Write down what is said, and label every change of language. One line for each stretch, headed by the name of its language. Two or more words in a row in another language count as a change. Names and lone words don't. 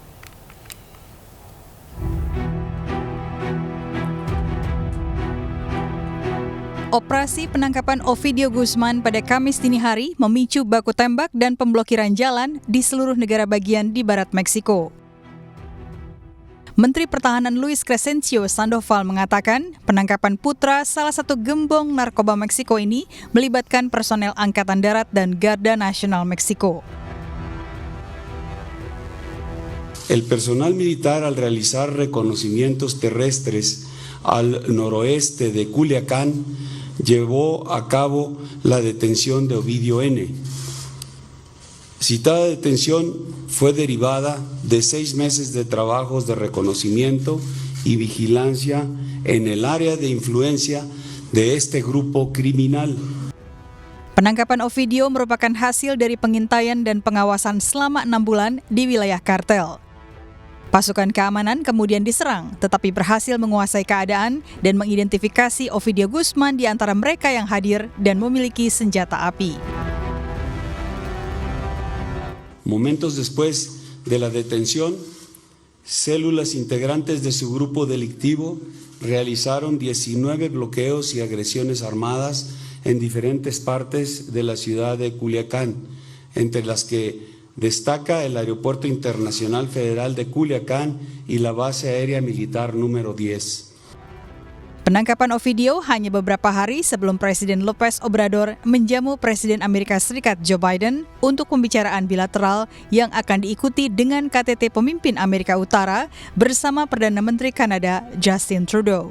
Indonesian: Operasi penangkapan Ovidio Guzman pada Kamis dini hari memicu baku tembak dan pemblokiran jalan di seluruh negara bagian di barat Meksiko. Menteri Pertahanan Luis Crescencio Sandoval mengatakan penangkapan putra salah satu gembong narkoba Meksiko ini melibatkan personel Angkatan Darat dan Garda Nasional Meksiko.
Spanish: El personal militar al realizar reconocimientos terrestres al noroeste de Culiacán llevó a cabo la detención de Ovidio N. Citada detención fue derivada de 6 meses de trabajos de reconocimiento y vigilancia en el área de influencia de este grupo criminal.
Indonesian: Penangkapan Ovidio merupakan hasil dari pengintaian dan pengawasan selama 6 bulan di wilayah kartel. Pasukan keamanan kemudian diserang, tetapi berhasil menguasai keadaan dan mengidentifikasi Ovidio Guzman di antara mereka yang hadir dan memiliki senjata api.
Spanish: Momentos después de la detención, células integrantes de su grupo delictivo realizaron 19 bloqueos y agresiones armadas en diferentes partes de la ciudad de Culiacán, entre las que destaca el Aeropuerto Internacional Federal de Culiacán y la Base Aérea Militar número 10.
Indonesian: Penangkapan Ovidio hanya beberapa hari sebelum Presiden López Obrador menjamu Presiden Amerika Serikat Joe Biden untuk pembicaraan bilateral yang akan diikuti dengan KTT pemimpin Amerika Utara bersama Perdana Menteri Kanada Justin Trudeau.